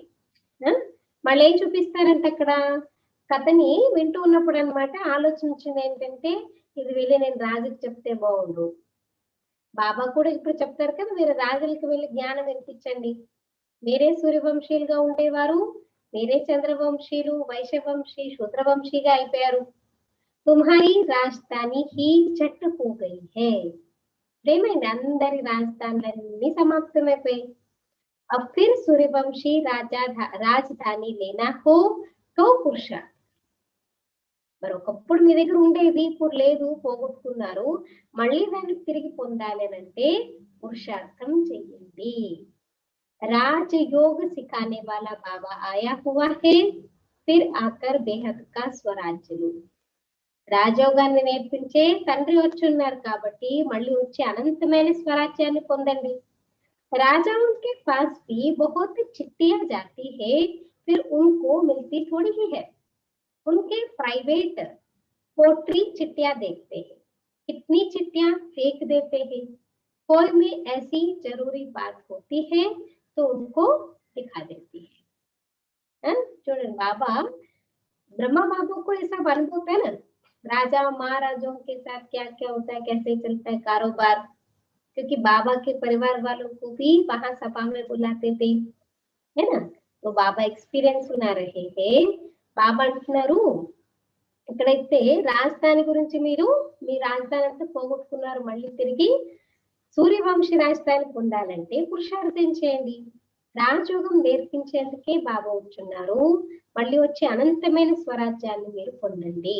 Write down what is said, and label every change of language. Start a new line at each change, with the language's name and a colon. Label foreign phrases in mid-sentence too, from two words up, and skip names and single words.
Telugu: మళ్ళీ ఏం చూపిస్తారంటే అక్కడ కథని వింటూ ఉన్నప్పుడు అన్నమాట ఆలోచించింది ఏంటంటే ఇది వెళ్ళి నేను రాజుకి చెప్తే బాగుండు. బాబా కూడా ఇప్పుడు చెప్తారు కదా, మీరు రాజులకి వెళ్ళి జ్ఞానం వినిపించండి. మీరే సూర్యవంశీలుగా ఉండేవారు, మీరే చంద్రవంశీలు, వైశ్యవంశీ, శూద్రవంశీగా అయిపోయారు.
Hindi: तुम्हारी राजधानी ही चट हो गई है.
Telugu: ఏమైంది, అందరి రాజధానులన్నీ సమాప్తమైపోయాయి.
Hindi: अब फिर सूर्यवंशी राजधानी लेना हो तो पुरुषार्थ.
Telugu: మరి ఒకప్పుడు మీ దగ్గర ఉండేది ఇప్పుడు లేదు, పోగొట్టుకున్నారు, మళ్ళీ దాన్ని తిరిగి పొందాలి అని అంటే పురుషార్థం చెయ్యండి.
Hindi: राजयोग सिखाने वाला बाबा आया हुआ है, फिर आकर बेहद का स्वराज्युलु.
Telugu: రాజయోగాన్ని నేర్పించే తండ్రి వచ్చి ఉన్నారు కాబట్టి మళ్ళీ వచ్చి అనంతమైన స్వరాజ్యాన్ని పొందండి.
Hindi: राजाओं के पास भी बहुत चिट्ठियां जाती है, फिर उनको मिलती थोड़ी ही है. उनके प्राइवेट पोट्री चिट्ठियां देखते हैं, कितनी चिट्ठियां फेंक देते हैं. कोई में ऐसी जरूरी बात होती है तो उनको दिखा देती है. చూడండి बाबा ब्रह्मा बाबू को ऐसा अनुभव होता है ना, राजा महाराजों के साथ क्या क्या होता है, कैसे चलता है कारोबार. क्योंकि बाबा के परिवार वालों को भी वहां सभा में बुलाते थे, है ना. तो बाबा एक्सपीरियंस सुना रहे हैं.
Telugu: బాబా అంటున్నారు ఇక్కడైతే రాజధాని గురించి మీరు మీ రాజధాని అంతా పోగొట్టుకున్నారు, మళ్ళీ తిరిగి సూర్యవంశీ రాజధాని పొందాలంటే పురుషార్థం చేయండి. రాజయోగం నేర్పించేందుకే బాబా వచ్చున్నారు, మళ్ళీ వచ్చి అనంతమైన స్వరాజ్యాన్ని మీరు పొందండి.